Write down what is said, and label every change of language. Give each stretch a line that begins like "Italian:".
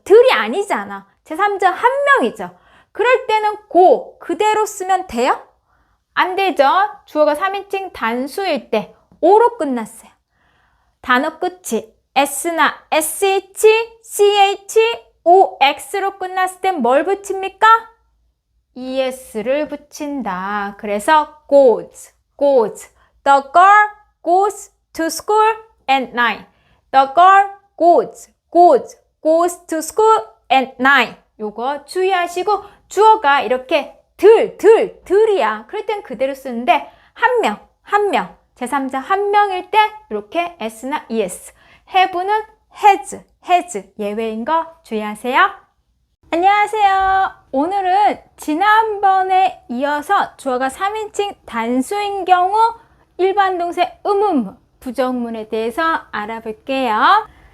Korean: 들이 아니잖아. 제3자 한 명이죠. 그럴 때는 go 그대로 쓰면 돼요? 안 되죠. 주어가 3인칭 단수일 때 o로 끝났어요. 단어 끝이 s나 sh, ch, ox로 끝났을 땐 뭘 붙입니까? es를 붙인다. 그래서 goes.
English: The girl goes to school at 9. The girl goes to school at 9.
Korean: 요거 주의하시고 주어가 이렇게 들이야. 그럴 땐 그대로 쓰는데 한 명, 제3자 한 명일 때 이렇게 s나 es. have는 has 예외인 거 주의하세요. 안녕하세요. 오늘은 지난번에 이어서 주어가 3인칭 단수인 경우 일반 동사 의문문, 부정문에 대해서 알아볼게요.